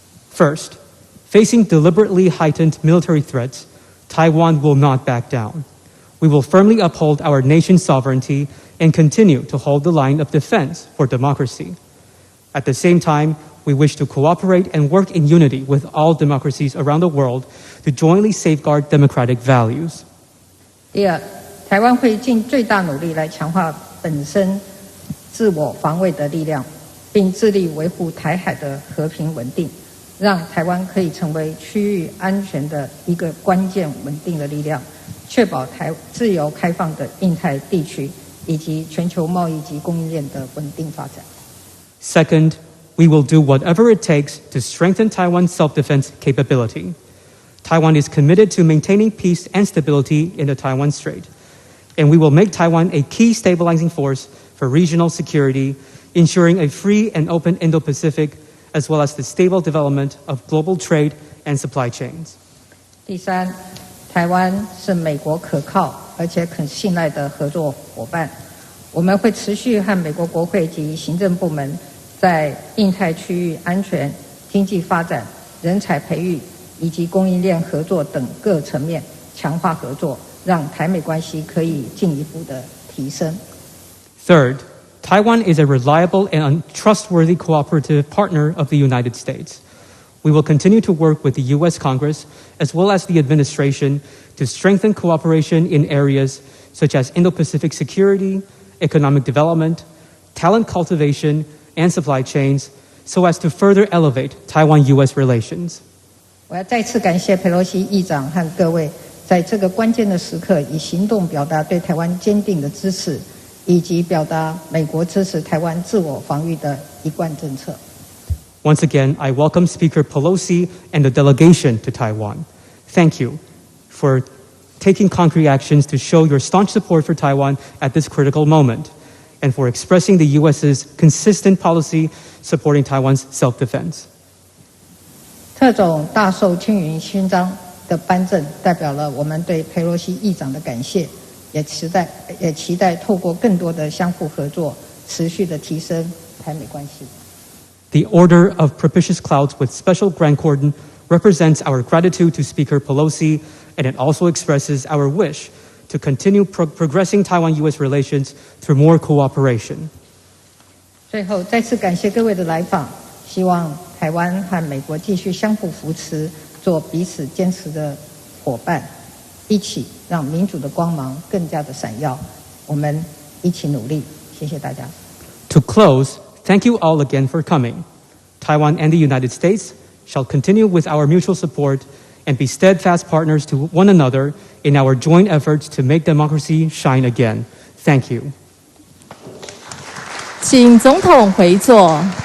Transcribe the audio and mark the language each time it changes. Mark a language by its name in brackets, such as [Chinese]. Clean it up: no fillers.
[English] First, facing deliberately heightened military threats, Taiwan will not back down. We will firmly uphold our nation's sovereignty and continue to hold the line of defense for democracy. At the same time, we wish to cooperate and work in unity with all democracies around the world to jointly safeguard democratic values. [Chinese] 第二，台湾会尽最大努力来强化本身自我防卫的力量，并致力维护台海的和平稳定，让台湾可以成为区域安全的一个关键稳定的力量，确保自由开放的印太地区以及全球贸易及供应链的稳定发展。 [English] Second, we will do whatever it takes to strengthen Taiwan's self-defense capability. Taiwan is committed to maintaining peace and stability in the Taiwan Strait, and we will make Taiwan a key stabilizing force for regional security, ensuring a free and open Indo-Pacific, as well as the stable development of global trade and supply chains. [Chinese] 第三，台湾是美国可靠而且可信赖的合作伙伴，我们会持续和美国国会及行政部门在印太区域安全、经济发展、人才培育以及供应链合作等各层面强化合作，让台美关系可以进一步的提升。 [English] Third, Taiwan is a reliable and trustworthy cooperative partner of the United States. We will continue to work with the U.S. Congress as well as the administration to strengthen cooperation in areas such as Indo-Pacific security, economic development, talent cultivation, and supply chains, so as to further elevate Taiwan-U.S. relations. [Chinese] 我要再次感谢佩洛西议长和各位，在这个关键的时刻，以行动表达对台湾坚定的支持，以及表达美国支持台湾自我防御的一贯政策。 [English] Once again, I welcome Speaker Pelosi and the delegation to Taiwan. Thank you for taking concrete actions to show your staunch support for Taiwan at this critical moment, and for expressing the U.S.'s consistent policy supporting Taiwan's self-defense. [Chinese] 特种大绶青云勋章的颁证，代表了我们对佩洛西议长的感谢，也期待透过更多的相互合作，持续的提升台美关系。 [English] The Order of Propitious Clouds with Special Grand Cordon represents our gratitude to Speaker Pelosi, and it also expresses our wish to continue progressing Taiwan-U.S. relations through more cooperation. [Chinese] 最后，再次感谢各位的来访，希望台湾和美国继续相互扶持，做彼此坚持的伙伴，一起让民主的光芒更加的闪耀。我们一起努力，谢谢大家。 [English] To close, thank you all again for coming. Taiwan and the United States shall continue with our mutual support and be steadfast partners to one another in our joint efforts to make democracy shine again. Thank you. [Chinese] 请总统回座。